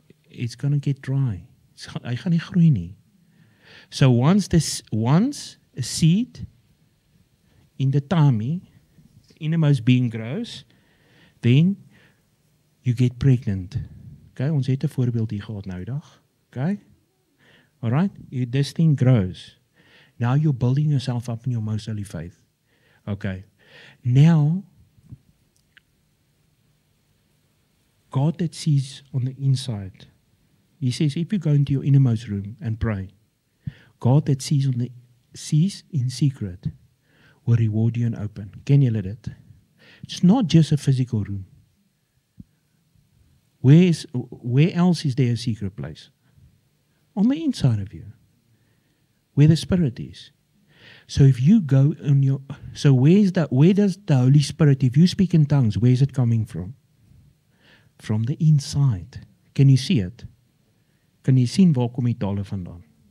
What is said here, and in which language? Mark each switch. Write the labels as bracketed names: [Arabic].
[English] It's going to get dry. [Afrikaans] Hy gaan nie groei nie. [English] So once a seed in the tummy, innermost being grows, then you get pregnant. [Afrikaans] Okay, ons het 'n voorbeeld hier gehad nou dag. [English] Okay? All right? This thing grows. Now you're building yourself up in your most holy faith. Okay. Now, God that sees on the inside He says, if you go into your innermost room and pray, God that sees in secret will reward you in open. Can you let it? It's not just a physical room. Where else is there a secret place? On the inside of you, where the Spirit is. So if you go on your, so where does the Holy Spirit, if you speak in tongues, where is it coming from? From the inside. Can you see it? [Afrikaans] Kan jy sien waar kom die tale vandaan?